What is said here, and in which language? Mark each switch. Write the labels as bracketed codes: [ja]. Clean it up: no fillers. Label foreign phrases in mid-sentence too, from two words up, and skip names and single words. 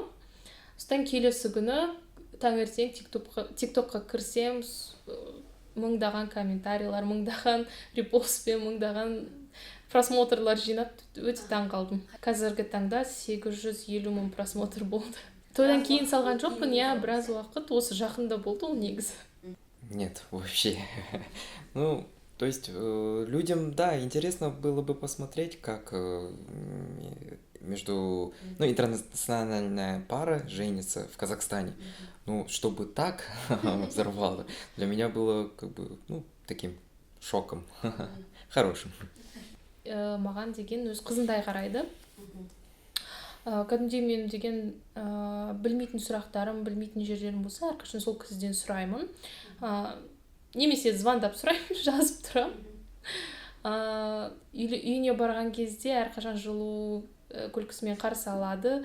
[kk] Содан келесі күні таңертең TikTokқа кірсем, мыңдаған комментарийлар, мыңдаған репостпен, мыңдаған просмотрлар жинап, өте таң қалдым. Қазіргі таңда 850 мың просмотр болды. Тойдан кейін салған жоқпын, біраз уақыт, осы жақында болды ол негізі. [ru] Нет, вообще. Ну, то есть людям, да, интересно было бы посмотреть, как интернациональная пара женится в Казахстане. Ну, чтобы так взорвало, для меня было как бы, таким шоком, хорошим. [kk] Маған деген өз қызындай қарайды. Кәдімгідей мен деген білмейтін сұрақтарым, білмейтін жерлерім болса, әрқашан сол кісіден сұраймын. Немесе звондап сұраймын, жазып тұрам. Үйіне барған кезде әрқашан жылу күлкісімен қарсы алады.